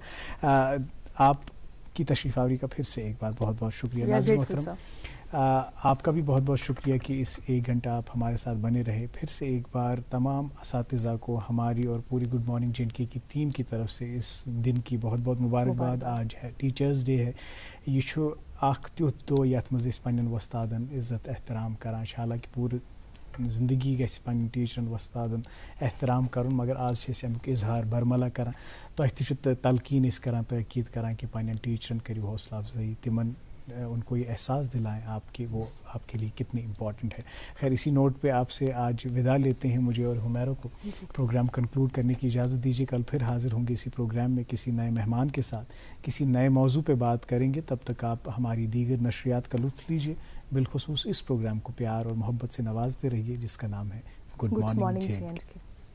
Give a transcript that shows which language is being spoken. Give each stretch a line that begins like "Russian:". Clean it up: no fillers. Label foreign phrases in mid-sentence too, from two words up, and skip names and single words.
Urdu: آپ کی تشریف آوری کا پھر سے ایک بار بہت بہت شکریہ. ناظرین محترم، آپ کا بھی بہت بہت شکریہ کہ اس 1 گھنٹہ آپ ہمارے ساتھ بنے رہے. پھر سے ایک بار تمام اساتذہ کو ہماری اور پوری
English: good morning
Urdu: JNK کی ٹیم کی طرف سے اس دن کی بہت بہت مبارکباد. آج ہے
English: Teachers Day
Urdu: ہے.
Kashmiri: یہ چھُ اکھ تِیُتھ دۄہ یتھ منز اسۍ پننین وستادن عزت احترام کران. حالانکہ پوری زندگی گژھ پنن ٹیچرن وستادن احترام کرُن، مگر آز امُک اظہار برملا کران. تُہۍ تہٕ تلقین کران، تاکید کران کِ پنن ٹیچرن کریو حوصلہ افزائی، تِمن
Urdu: ان کو یہ احساس دلائیں آپ کے وہ آپ کے لیے کتنی امپورٹنٹ ہے. خیر اسی نوٹ پہ آپ سے آج ودا لیتے ہیں۔ مجھے اور حمیرا کو
English: program conclude
Urdu: کرنے کی اجازت دیجیے. کل پھر حاضر ہوں گے اسی پروگرام میں کسی نئے مہمان کے ساتھ، کسی نئے موضوع پہ بات کریں گے. تب تک آپ ہماری دیگر نشریات کا لطف لیجیے۔ بالخصوص اس پروگرام کو پیار اور محبت سے نوازتے رہیے جس کا نام ہے
English: good morning
Urdu: JNK।